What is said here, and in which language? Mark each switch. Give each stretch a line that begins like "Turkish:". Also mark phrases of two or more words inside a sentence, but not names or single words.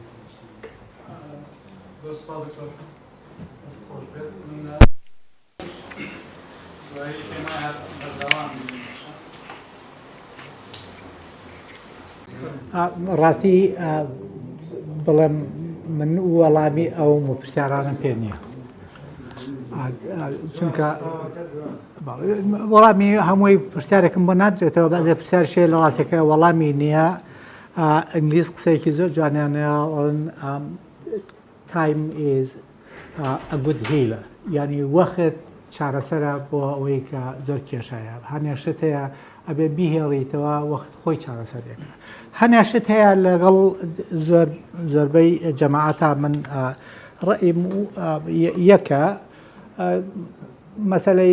Central Kurdish: ڕاستی بڵێم من وەڵامی ئەو پرسیارانم پێ نییە چونکە وەڵامی هەمووی پرسیارێکم بۆ نادرێتەوە بەزێ پرسیارشێ لە ڕاستەکە وەڵامی نییە ئینگلیز قسەیەکی زۆر جوانیانەڵن
English: time is a good healer
Central Kurdish: یعنی وەخت چارەسەرە بۆ ئەوەی کە زۆر کێشایە هەنێشت هەیە ئەبێ بیهێڵیتەوە وەخت خۆی چارەسەرێکە هەنێشت هەیە لەگەڵ زۆربەی جەماعەتە من ڕئیم یەکە مەسەلەی